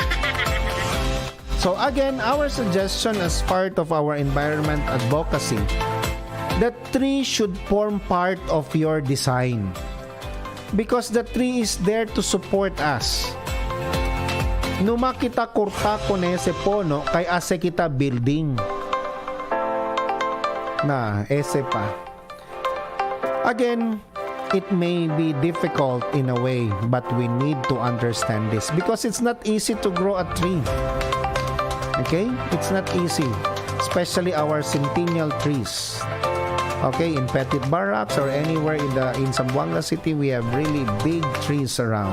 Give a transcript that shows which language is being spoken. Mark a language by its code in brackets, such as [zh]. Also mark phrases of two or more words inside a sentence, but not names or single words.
[en] So again, our suggestion as part of our environment advocacy, the tree should form part of your design. Because the tree is there to support us. [cbk] Numa kita kurta kone se pono, kay ase kita building. Na, ese pa. [en] Again, it may be difficult in a way, but we need to understand this because it's not easy to grow a tree. Okay? It's not easy, especially our centennial trees. Okay, in Petit Barracks or anywhere in Zamboanga City, we have really big trees around.